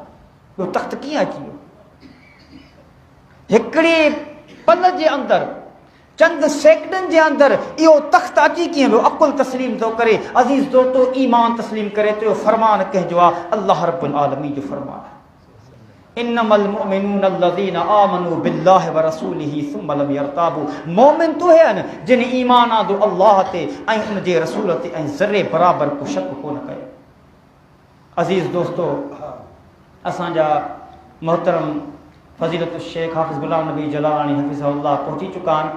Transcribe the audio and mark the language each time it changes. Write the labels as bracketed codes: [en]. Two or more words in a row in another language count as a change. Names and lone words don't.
[sd] इहो तख़्त कीअं अची वियो? हिकिड़ी पल जे अंदरि, चंद सेकंडनि जे अंदरि इहो तख़्त अची कीअं वियो? अकुल तस्लीम थो करे। अज़ीज़ दोस्तो, ईमान तस्लीम करे तो फरमान कंहिंजो आहे? [ar] الله رب العالمين [sd] जो फरमान आहे। [ar] إنما المؤمنون الذين آمنوا بالله ورسوله ثم لم يرتابوا. [sd] मोमिन तो है न जिन ईमान आंदो अल्लाह ते ऐं उन जे रसूल ते ऐं ज़रे बराबर को शक कोन कयो। अज़ीज़ दोस्तो, असांजा मोहतरम फ़ज़ीलतु शेख हाफ़िज़ गुलाम नबी जलानी हफ़िज़हुल्लाह पहुची चुका आहिनि।